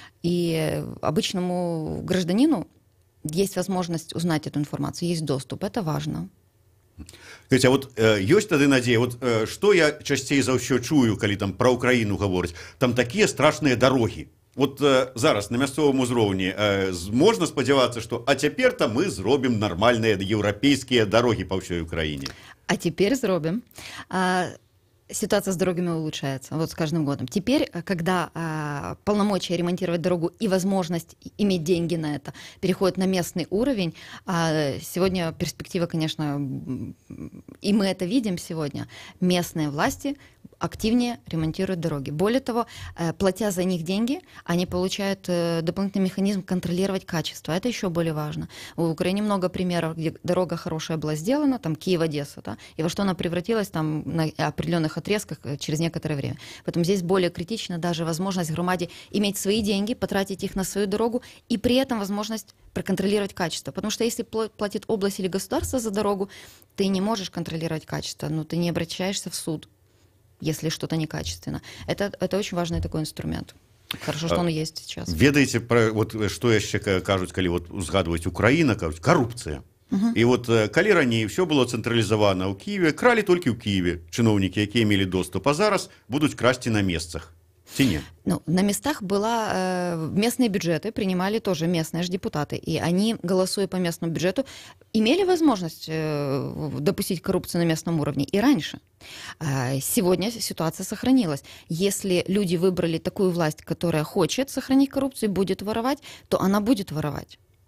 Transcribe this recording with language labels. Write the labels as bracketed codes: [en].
[ru] И обычному гражданину есть возможность узнать эту информацию, есть доступ. Это важно. [be] Скажите, а вот ёсць тады надзея, вот што я часцей за ўсё чую, калі там пра Ўкраіну гавораць, там такія страшныя дарогі. Вот зараз на мясцовым узроўні можна спадзявацца, што а цяпер-то мы зробім нармальныя еўрапейскія дарогі па ўсёй Украіне. [ru] А теперь зробим. Ситуация с дорогами улучшается вот с каждым годом. Теперь, когда полномочия ремонтировать дорогу и возможность иметь деньги на это переходят на местный уровень, сегодня перспектива, конечно, и мы это видим сегодня, местные власти активнее ремонтируют дороги. Более того, платя за них деньги, они получают дополнительный механизм контролировать качество. Это еще более важно. В Украине много примеров, где дорога хорошая была сделана, там Киев-Одесса, да, и во что она превратилась там на определенных отрезках через некоторое время. Поэтому здесь более критична даже возможность громаде иметь свои деньги, потратить их на свою дорогу и при этом возможность проконтролировать качество. Потому что если платит область или государство за дорогу, ты не можешь контролировать качество, но ты не обращаешься в суд, если что-то некачественно. Это очень важный такой инструмент. Хорошо, что он есть сейчас. [be] Ведаеце, вот, што яшчэ кажуць, калі вот узгадваць Украіна, кажуць, карупцыя. І вот калі раней все было цэнтралізавана ў Киеве, кралі толькі ў Киеве чыноўнікі, якія мелі доступ, а зараз будуць красці на месцах. Ці не? [ru] Ну, на местах местные бюджеты принимали тоже местные же депутаты, и они, голосуя по местному бюджету, имели возможность допустить коррупцию на местном уровне и раньше. Сегодня ситуация сохранилась. Если люди выбрали такую власть, которая хочет сохранить коррупцию и будет воровать, то она будет воровать.